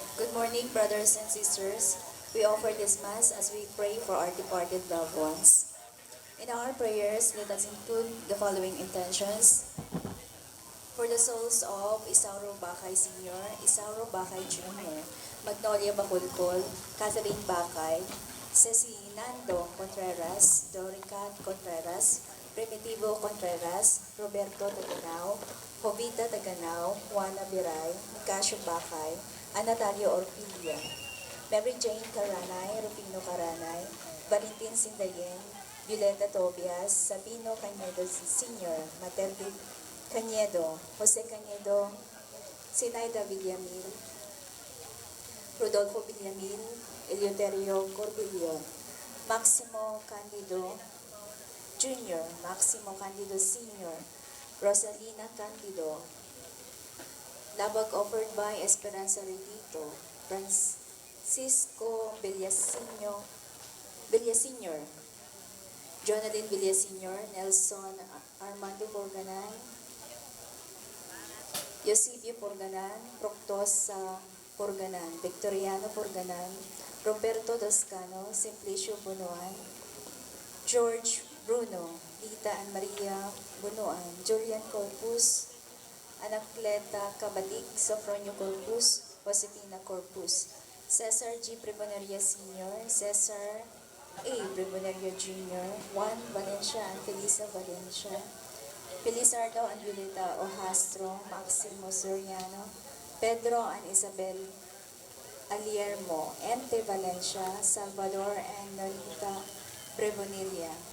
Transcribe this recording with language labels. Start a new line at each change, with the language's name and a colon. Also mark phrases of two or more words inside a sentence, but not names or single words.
English: Good morning, brothers and sisters. We offer this Mass as we pray for our departed loved ones. In our prayers, let us include the following intentions. For the souls of Isauro Bakay Sr., Isauro Bakay Jr., Magnolia Bacolcol, Catherine Bakay, Ceci Nando Contreras, Dorica Contreras, Primitivo Contreras, Roberto Taganao, Jovita Taganao, Juana Biray, Nicasio Bakay, Anatalia Orpilla, Mary Jane Caranay, Rufino Caranay, Valentin Sindayen, Violeta Tobias, Sabino Cañedo Sr., Materdi Cañedo, Jose Cañedo, Sinaida Villamil, Rodolfo Villamil, Eleuterio Corbillion, Maximo Candido Jr., Maximo Candido Sr., Rosalina Candido, Labag offered by Esperanza Redito, Francisco Villasenor, Jonathan Villasenor, Nelson Armando Porganan, Eusebio Porganan, Proctosa Porganan, Victoriano Porganan, Roberto Toscano, Simplicio Bunuan, George Bruno, Lita and Maria Bunuan, Julian Corpus, Anacleta Cabatig, Sofronio Corpus, Josefina Corpus, Cesar G. Prebonaria Sr., Cesar A. Prebonaria Jr., Juan Valencia and Felisa Valencia, Felizardo and Violeta Ojastro, Maximo Soriano, Pedro and Isabel Aliermo, Ente Valencia, Salvador and Nolita Prebonaria,